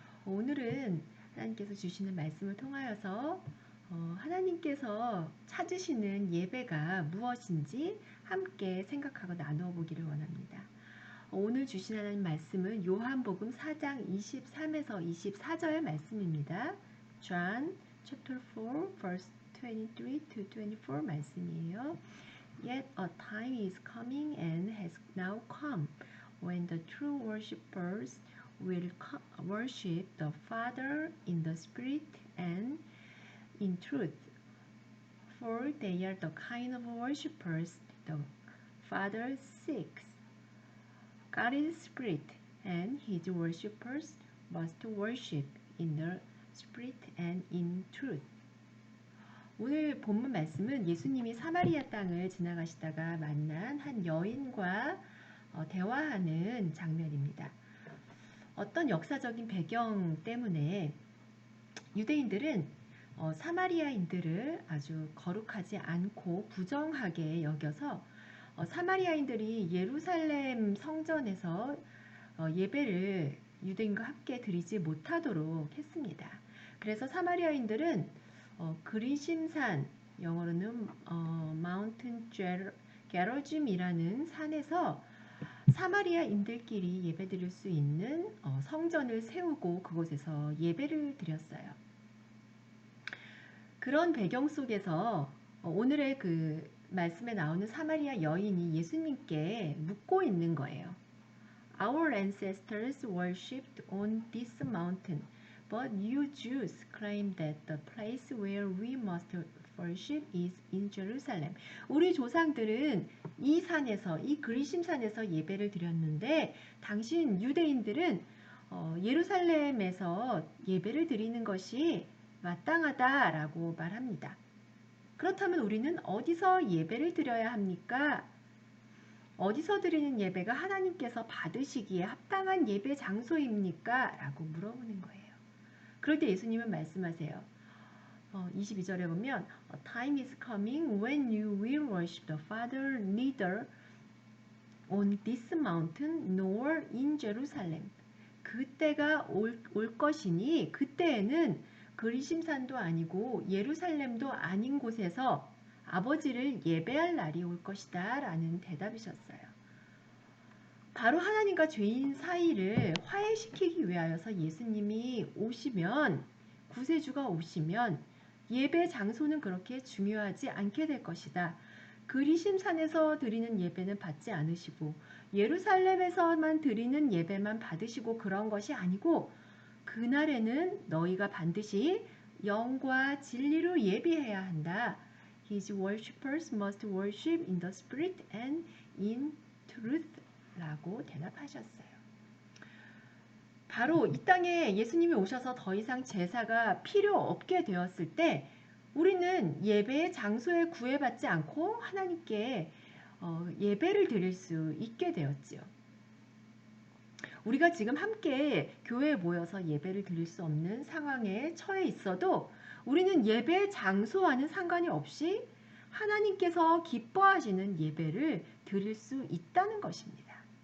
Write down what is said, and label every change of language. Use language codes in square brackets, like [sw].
[ko] 오늘은 하나님께서 주시는 말씀을 통하여서 하나님께서 찾으시는 예배가 무엇인지 함께 생각하고 나누어 보기를 원합니다. 오늘 주신 하나님 말씀은 요한복음 4장 23에서 24절 말씀입니다. [en] John chapter 4 verse 23 to 24 [ko] 말씀이에요. [en] Yet a time is coming and has now come when the true worshippers will worship the Father in the Spirit and in truth. For they are the kind of worshippers the Father seeks. God is Spirit, and His worshippers must worship in the Spirit and in truth. [ko] 오늘 본문 말씀은 예수님이 사마리아 땅을 지나가시다가 만난 한 여인과 대화하는 장면입니다. 어떤 역사적인 배경 때문에 유대인들은 사마리아인들을 아주 거룩하지 않고 부정하게 여겨서 사마리아인들이 예루살렘 성전에서 예배를 유대인과 함께 드리지 못하도록 했습니다. 그래서 사마리아인들은 그리심산, 영어로는 마운틴 게러짐이라는 산에서 사마리아인들끼리 예배드릴 수 있는 성전을 세우고 그곳에서 예배를 드렸어요. 그런 배경 속에서 오늘의 그 말씀에 나오는 사마리아 여인이 예수님께 묻고 있는 거예요. [en] Our ancestors worshipped on this mountain, but you Jews claim that the place where we must worship is in Jerusalem. [ko] 우리 조상들은 이 산에서, 이 그리심산에서 예배를 드렸는데 당신 유대인들은 예루살렘에서 예배를 드리는 것이 마땅하다라고 말합니다. 그렇다면 우리는 어디서 예배를 드려야 합니까? 어디서 드리는 예배가 하나님께서 받으시기에 합당한 예배 장소입니까? 라고 물어보는 거예요. 그럴 때 예수님은 말씀하세요. 22절에 보면 [en] A time is coming when you will worship the Father neither on this mountain nor in Jerusalem. [ko] 그때가 올 것이니 그때에는 그리심산도 아니고 예루살렘도 아닌 곳에서 아버지를 예배할 날이 올 것이다 라는 대답이셨어요. 바로 하나님과 죄인 사이를 화해시키기 위하여서 예수님이 오시면, 구세주가 오시면 예배 장소는 그렇게 중요하지 않게 될 것이다. 그리심산에서 드리는 예배는 받지 않으시고 예루살렘에서만 드리는 예배만 받으시고 그런 것이 아니고 그날에는 너희가 반드시 영과 진리로 예배해야 한다. [en] His worshippers must worship in the spirit and in truth [ko] 라고 대답하셨어요. 바로 이 땅에 예수님이 오셔서 더 이상 제사가 필요 없게 되었을 때 우리는 예배의 장소에 구애받지 않고 하나님께 예배를 드릴 수 있게 되었지요. 우리가 지금 함께 교회에 모여서 예배를 드릴 수 없는 상황에 처해 있어도 우리는 예배 장소와는 상관이 없이 하나님께서 기뻐하시는 예배를 드릴 수 있다는 것입니다.